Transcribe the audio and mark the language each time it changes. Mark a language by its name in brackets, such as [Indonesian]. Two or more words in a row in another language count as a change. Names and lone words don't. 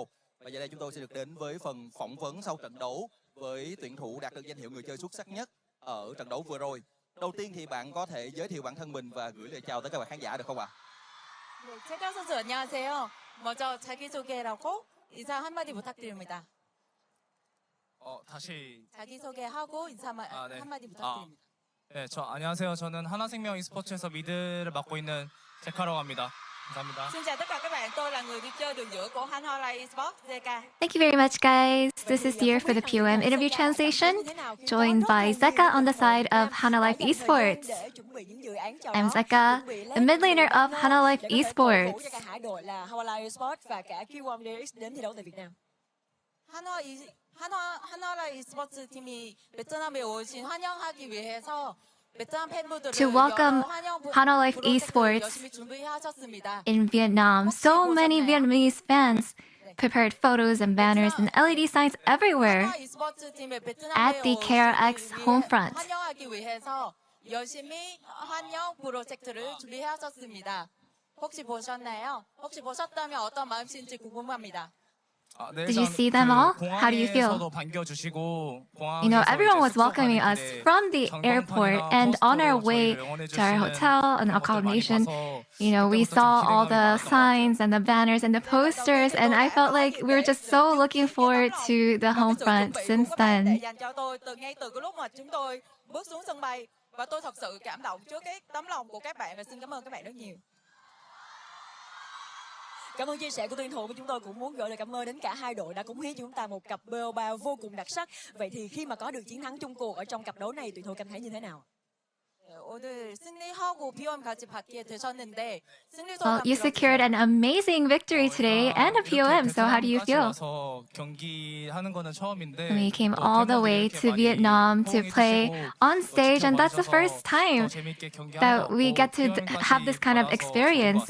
[Vietnamese] Và giờ đây chúng tôi sẽ được đến với phần phỏng vấn sau trận đấu với tuyển thủ đạt được danh hiệu người chơi xuất sắc nhất ở trận đấu vừa rồi. Đầu tiên thì bạn có thể giới thiệu bản thân mình và gửi lời chào tới các bạn khán giả được không ạ? [Korean] 최강 선수 안녕하세요. 먼저 자기소개라고 인사 한마디 부탁드립니다. 다시 자기소개하고 인사 네. 한마디 부탁드립니다. 네, 안녕하세요. 저는 하나생명 e스포츠에서 미드를 맡고 있는 제카라고 합니다. 감사합니다. [Vietnamese] Xin chào tất cả các bạn, tôi là người đi chơi đường giữa của HLE Esports JK. [English] Thank you very much, guys. This is Deer for the POM interview translation, joined by Zeka on the side of Hana Life Esports. I'm Zeka, the mid laner of Hana Life Esports. [Vietnamese] Hải đội là HLE Esports và cả Q1 DX đến thi đấu tại Việt Nam. [Korean] HLE Esports 팀이 베트남에 오신 환영하기 위해서 [English] To welcome Hana Life Esports in Vietnam, so many Vietnamese fans prepared photos and banners and LED signs everywhere at the KRX home front. [Korean] 열심히 환영 프로젝트를 준비하셨습니다. 혹시 보셨나요? 혹시 보셨다면 어떤 마음인지 궁금합니다. [English] Did you see them all? How do you feel? You know, everyone was welcoming us from the airport, and on our way to our hotel and accommodation, you know, we saw all the signs and the banners and the posters, and I felt like we were just so looking forward to the home front since then. [Vietnamese] Và tôi thật sự cảm động trước cái tấm lòng của các bạn và xin cảm ơn các bạn rất nhiều. Cảm ơn chia sẻ của tuyển thủ, và chúng tôi cũng muốn gửi lời cảm ơn đến cả hai đội đã cống hiến cho chúng ta một cặp BO3 vô cùng đặc sắc. Vậy thì khi mà có được chiến thắng chung cuộc ở trong cặp đấu này, tuyển thủ cảm thấy như thế nào? [Korean] 오늘 승리하고 POM 같이 받게 되셨는데 [English] Well, you secured an amazing victory today and a POM, so how do you feel? We came all the way to Vietnam to play on stage, and that's the first time that we get to have this kind of experience.